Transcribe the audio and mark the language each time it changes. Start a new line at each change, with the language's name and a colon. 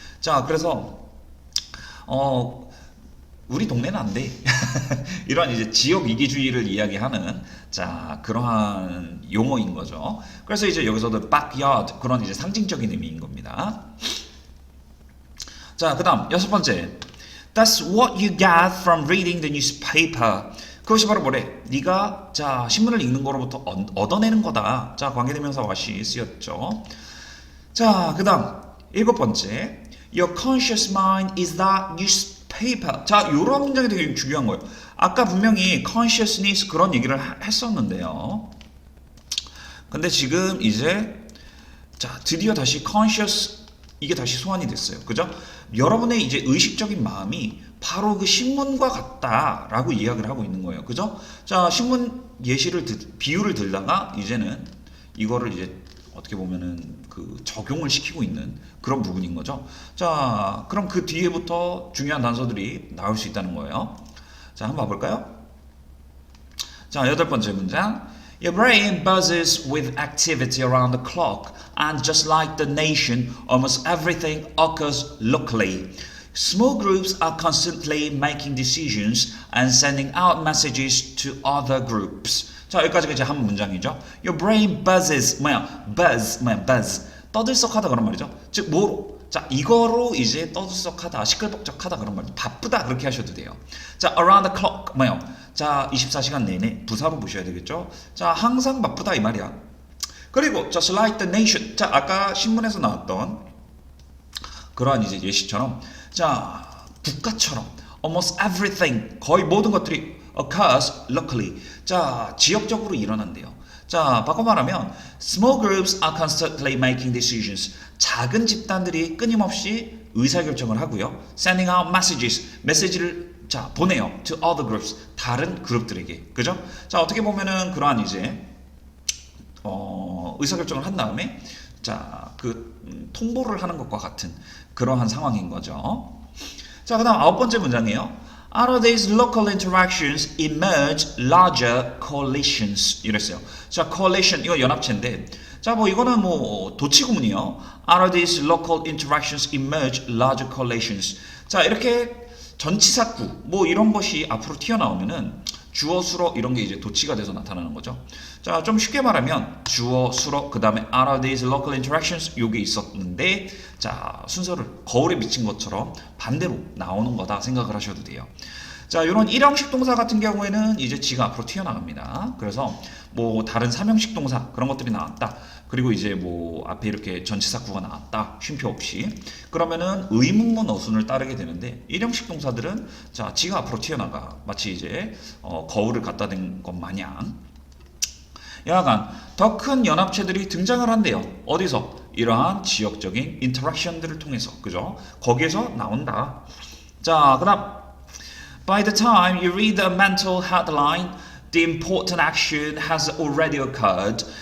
Korean: 자 그래서 우리 동네는 안 돼. 이런 이제 지역 이기주의를 이야기하는 자 그러한 용어인 거죠. 그래서 이제 여기서도 backyard 그런 이제 상징적인 의미인 겁니다. 자 그다음 여섯 번째.
English: That's what you get from reading the newspaper.
Korean: 그것이 바로 뭐래? 네가 자 신문을 읽는 거로부터 얻어내는 거다. 자 관계대명사 what이 쓰였죠. 자 그다음 일곱 번째.
English: Your conscious mind is that newspaper.
Korean: 자, 이런 문장이 되게 중요한 거예요. 아까 분명히 consciousness 그런 얘기를 했었는데요. 근데 지금 이제 자 드디어 다시 conscious 이게 다시 소환이 됐어요. 그죠? 여러분의 이제 의식적인 마음이 바로 그 신문과 같다라고 이야기를 하고 있는 거예요. 그죠? 자, 신문 비유를 들다가 이제는 이거를 이제 어떻게 보면은 그 적용을 시키고 있는 그런 부분인 거죠. 자, 그럼 그 뒤에부터 중요한 단서들이 나올 수 있다는 거예요. 자, 한번 봐볼까요? 자, 여덟 번째 문장.
English: Your brain buzzes with activity around the clock, and just like the nation, almost everything occurs locally. Small groups are constantly making decisions and sending out messages to other groups.
Korean: 자, 여기까지가 이제 한 문장이죠.
English: Your brain buzzes, buzz.
Korean: 떠들썩하다 그런 말이죠. 즉, 뭐로? 자, 이거로 이제 떠들썩하다, 시끌벅적하다 그런 말이죠. 바쁘다 그렇게 하셔도 돼요. 자,
English: around the clock,
Korean: 자, 24시간 내내 부사로 보셔야 되겠죠. 자, 항상 바쁘다 이 말이야.
English: 그리고 just like the nation.
Korean: 자, 아까 신문에서 나왔던 그러한 이제 예시처럼 자, 국가처럼
English: almost everything
Korean: 거의 모든 것들이
English: occurs locally.
Korean: 자, 지역적으로 일어난대요. 자, 바꿔 말하면
English: small groups are constantly making decisions.
Korean: 작은 집단들이 끊임없이 의사결정을 하고요.
English: sending out messages.
Korean: 메시지를 자, 보내요.
English: to other groups.
Korean: 다른 그룹들에게. 그죠? 자, 어떻게 보면은 그러한 이제 의사결정을 한 다음에 자, 통보를 하는 것과 같은 그러한 상황인 거죠. 자, 그다음 9번째 문장이에요.
English: Out of these local interactions emerge larger coalitions.
Korean: 이랬어요. 자, coalition 이거 연합체인데, 자, 뭐 이거는 뭐 도치구문이요.
English: Out of these local interactions emerge larger coalitions.
Korean: 자, 이렇게 전치사구 뭐 이런 것이 앞으로 튀어나오면은 주어 수로 이런 게 이제 도치가 돼서 나타나는 거죠. 자, 좀 쉽게 말하면 주어 수로 그 다음에
English: out of these local interactions
Korean: 요게 있었는데 자, 순서를 거울에 비친 것처럼 반대로 나오는 거다 생각을 하셔도 돼요. 자, 이런 일형식 동사 같은 경우에는 이제 지가 앞으로 튀어나갑니다. 그래서 뭐 다른 삼형식 동사 그런 것들이 나왔다. 그리고 이제 뭐 앞에 이렇게 전치사구가 나왔다. 쉼표 없이. 그러면은 의문문 어순을 따르게 되는데 일형식 동사들은 자, 지가 앞으로 튀어나가. 마치 이제 거울을 갖다 댄 것 마냥. 여하간 더 큰 연합체들이 등장을 한대요. 어디서? 이러한 지역적인 인터랙션들을 통해서. 그죠? 거기에서 나온다. 자, 그다음
English: By the time you read the mental headline, the important action has already occurred.